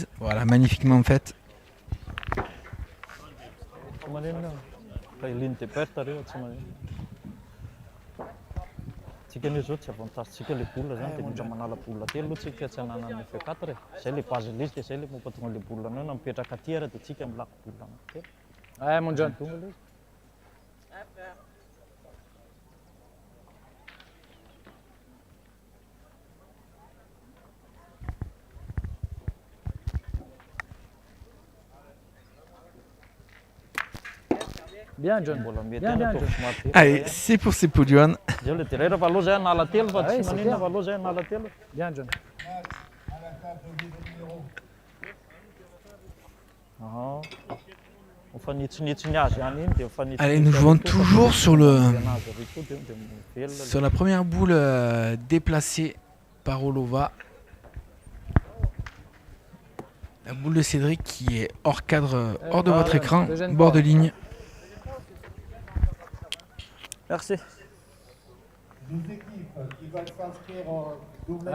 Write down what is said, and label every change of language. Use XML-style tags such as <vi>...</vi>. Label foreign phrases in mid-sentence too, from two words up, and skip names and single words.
<fr>Voilà, magnifiquement faite.</fr> <mg>Tsika ny zao tsy avantagentsika ilay boule zany dia mila manala boule telo aloha tsika tsy hanana ny F4 e. Zay ilay base lizika, zay ilay mampatonga ilay boule anao na mipetraka aty ara dia tsika milako boule anankitelo.</mg> <fr>Ouais, mon John.</fr> <mg>Tonga ilay izy.</mg> <fr>Bien, John.</fr> <mg>Mbola mety</mg> <fr>Bien,</fr> <mg>ihany</mg> <fr>bien,</fr> <mg>atao</mg> <fr>John.</fr> <mg>somary telo.</mg> <fr>Allez, c'est pour Sepoudian.</fr> <mg>Zay ilay dia rehefa aloha zay hanala telo fa</mg> <fr>Ah ouais,</fr> <mg>tsy</mg> <fr>c'est</fr> <mg>maninona</mg> <fr>clair.</fr> <mg>fa aloha zay hanala telo.</mg> <fr>Bien, John. À la table de numéro. Aha.</fr> <mg>Mifanitsinitsiny azy ihany iny dia mifanitsinitsy</mg> <fr>Allez, nous</fr> <mg>azy</mg> <fr>jouons</fr> <mg>koa,</mg> <fr>toujours</fr> <mg>fa</mg> <fr>sur le</fr> <mg>azy ary koa dia mivelona</mg> <fr>sur la première boule déplacée par Olova. La boule de Cédric qui est hors cadre, hors de votre écran, bord de ligne. Merci. Les équipes qui veulent s'inscrire au doublette</fr>